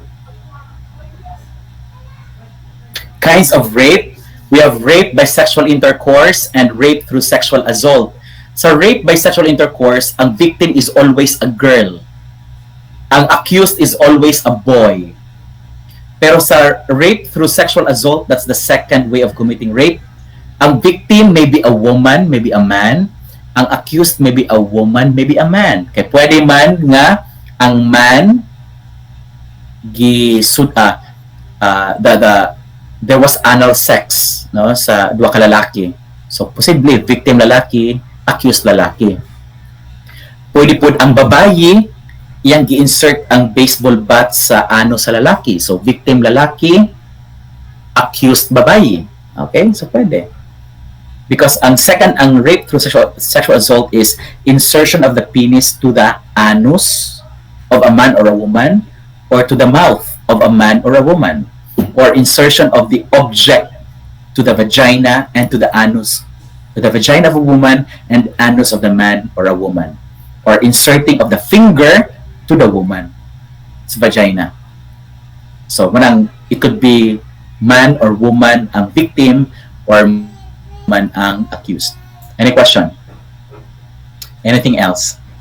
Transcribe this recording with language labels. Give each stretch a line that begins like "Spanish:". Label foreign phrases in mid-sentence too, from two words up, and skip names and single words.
English: Kinds of rape. We have rape by sexual intercourse and rape through sexual assault. Sa rape by sexual intercourse, ang victim is always a girl. Ang accused is always a boy.
Cebuano: Pero sa
English: rape through sexual assault, that's the second way of committing rape. Ang victim may be a woman, maybe a man. Ang accused may be a woman, maybe a man.
Cebuano: Kaya pwede man nga ang man
English: there was anal sex,
Cebuano: no, sa duha ka lalaki. So posible victim lalaki, accused lalaki. Pwede po ang babayi iyang gi-insert ang
English: baseball bat
Cebuano: sa ano sa lalaki. So victim lalaki, accused babayi. Okay? So pwede.
English: Because ang rape through sexual assault is insertion of the penis to the anus of a man or a woman, or to the mouth of a man or a woman, or insertion of the object to the vagina and to the anus, to the vagina of a woman and anus of the man or a woman, or inserting of the finger to the woman, it's vagina. So it could be man or woman ang victim, or man ang accused. Any question? Anything else?